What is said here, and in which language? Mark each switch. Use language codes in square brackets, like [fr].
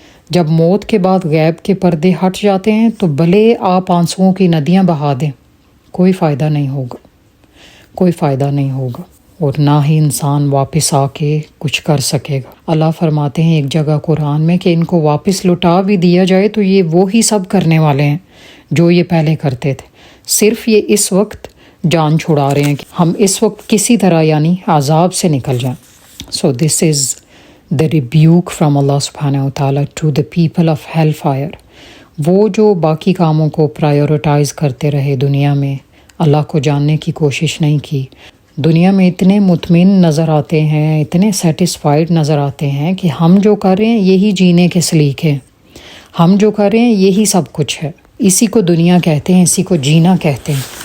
[ur] جب موت کے بعد غیب کے پردے ہٹ جاتے ہیں تو بھلے آپ آنسوؤں کی ندیاں بہا دیں، کوئی فائدہ نہیں ہوگا، کوئی فائدہ نہیں ہوگا، اور نہ ہی انسان واپس آ کے کچھ کر سکے گا. اللہ فرماتے ہیں ایک جگہ قرآن میں کہ ان کو واپس لوٹا بھی دیا جائے تو یہ وہی سب کرنے والے ہیں جو یہ پہلے کرتے تھے، صرف یہ اس وقت جان چھڑا رہے ہیں کہ ہم اس وقت کسی طرح یعنی عذاب سے نکل جائیں. [en] So this is the rebuke from Allah subhanahu wa ta'ala to the people of hellfire. [ur] وہ جو باقی کاموں کو پرائیورٹائز کرتے رہے، دنیا میں اللہ کو جاننے کی کوشش نہیں کی، دنیا میں اتنے مطمئن نظر آتے ہیں، اتنے سیٹسفائیڈ نظر آتے ہیں کہ ہم جو کر رہے ہیں یہی جینے کے سلیقے ہیں، ہم جو کر رہے ہیں یہی سب کچھ ہے، اسی کو دنیا کہتے ہیں، اسی کو جینا کہتے ہیں.